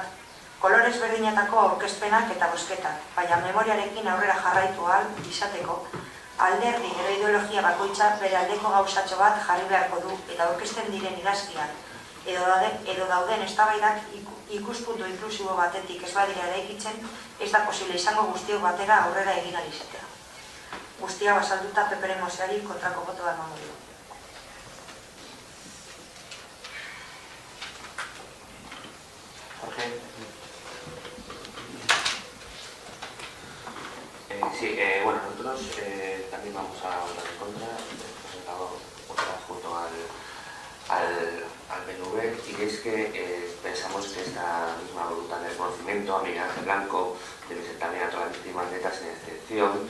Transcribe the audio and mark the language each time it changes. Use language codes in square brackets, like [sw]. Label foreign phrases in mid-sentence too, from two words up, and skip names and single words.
[eu] Kolore ezberdinetako aurkezpenak eta bosketak, baina memoriarekin aurrera jarraitu ahal izateko, alderdi edo ideologia bakoitza bere aldeko gauzatxo bat jarri beharko du eta aurkezten diren idazkiak edo dauden eztabaidak ikuspuntu inklusibo batetik ez badira eraikitzen, ez da posible izango guztiok batera aurrera egin ahal izatea. Guztia basalduta PPren mozioari kontrako botoa emango du. [es] Sí, bueno, nosotros también vamos a votar en contra. Hemos presentado otras junto al PNV, y es que pensamos que esta misma voluntad de reconocimiento a Miguel Ángel Blanco debe ser también a todas las víctimas netas sin excepción.